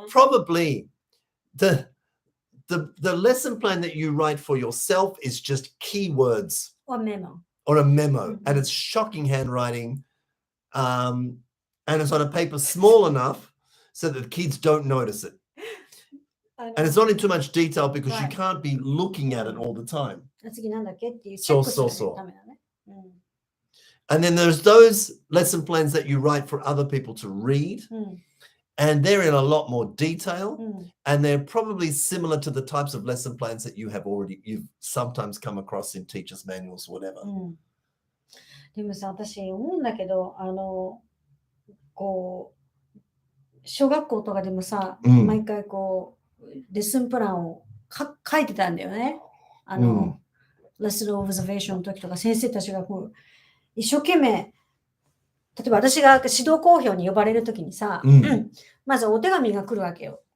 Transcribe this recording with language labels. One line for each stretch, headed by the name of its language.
English: Probably the lesson plan that you write for yourself is just keywords Or memo. or a memo, and it's shocking handwriting, and it's on a paper small enough so that the kids don't notice it. And it's not in too much detail because you can't be looking at it all the time.
Japanese: 次なんだっけっていうチェックするためだね。
English: And then there's those lesson plans that you write for other people to read, and they're in a lot more detail, and they're probably similar to the types of lesson plans that you've sometimes come across in teachers' manuals or whatever.
Japanese: でもさ、私思うんだけど、こう、小学校とかでもさ、毎回こう、レッスンプランを書いてたんだよね。レッスンオブザベーションの時とか、先生たちがこう一生懸命、例えば私が指導講評に呼ばれる時にさ、まずお手紙が来るわけよ。